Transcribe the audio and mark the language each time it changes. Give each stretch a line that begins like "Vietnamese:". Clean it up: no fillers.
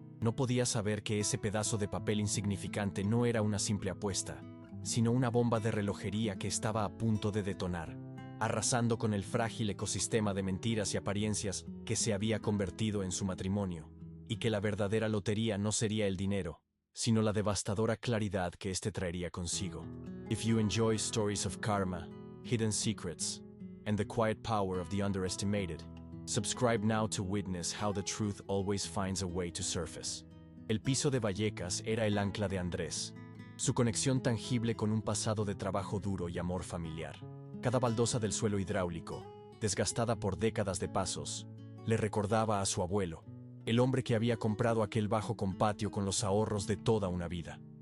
Spanish: No podía saber que ese pedazo de papel insignificante no era una simple apuesta, sino una bomba de relojería que estaba a punto de detonar, arrasando con el frágil ecosistema de mentiras y apariencias que se había convertido en su matrimonio, y que la verdadera lotería no sería el dinero, sino la devastadora claridad que éste traería consigo.
English: If you enjoy stories of karma, hidden secrets, and the quiet power of the underestimated, subscribe now to witness how the truth always finds a way to surface.
Spanish: El piso de Vallecas era el ancla de Andrés, su conexión tangible con un pasado de trabajo duro y amor familiar. Cada baldosa del suelo hidráulico, desgastada por décadas de pasos, le recordaba a su abuelo, el hombre que había comprado aquel bajo con patio con los ahorros de toda una vida.